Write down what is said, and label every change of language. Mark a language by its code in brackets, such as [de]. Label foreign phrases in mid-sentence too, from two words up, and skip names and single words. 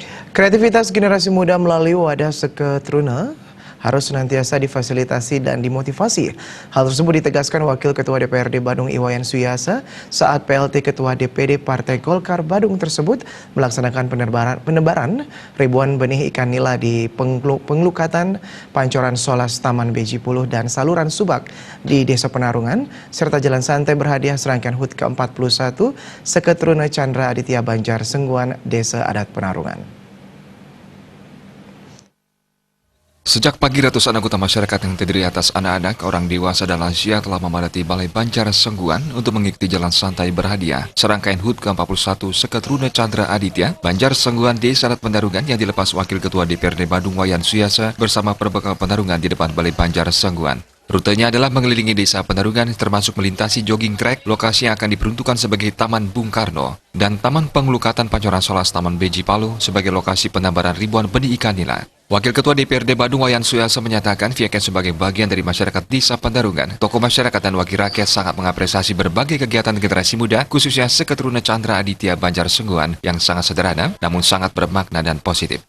[id] Kreativitas generasi muda melalui wadah Seketruna harus senantiasa difasilitasi dan dimotivasi. Hal tersebut ditegaskan Wakil Ketua DPRD Badung Iwayan Suyasa saat PLT Ketua DPD Partai Golkar Badung tersebut melaksanakan penebaran ribuan benih ikan nila di pengelukatan Pancoran Solas Taman Beji Puluh dan saluran Subak di Desa Penarungan, serta jalan santai berhadiah serangkaian HUT ke-41 Seketruna Chandra Aditya Banjar Sengguan Desa Adat Penarungan. Sejak pagi, ratusan anggota masyarakat yang terdiri atas anak-anak, orang dewasa, dan lansia telah memadati Balai Banjar Sengguan untuk mengikuti jalan santai berhadiah serangkaian HUT ke-41 Seketruna Chandra Aditya Banjar Sengguan Desa Adat Penarungan yang dilepas Wakil Ketua DPRD Badung Wayan Suyasa bersama perbekal penarungan di depan Balai Banjar Sengguan. Rutenya adalah mengelilingi desa Penarungan termasuk melintasi jogging track, lokasi yang akan diperuntukkan sebagai Taman Bung Karno, dan Taman Pengelukatan Pancoran Solas Taman Beji Palu sebagai lokasi penambaran ribuan benih ikan nila. Wakil Ketua DPRD Badung Wayan Suyasa menyatakan pihaknya sebagai bagian dari masyarakat desa Penarungan, tokoh masyarakat dan wakil rakyat sangat mengapresiasi berbagai kegiatan generasi muda, khususnya Seketruna Chandra Aditya Banjar Sengguan yang sangat sederhana namun sangat bermakna dan positif.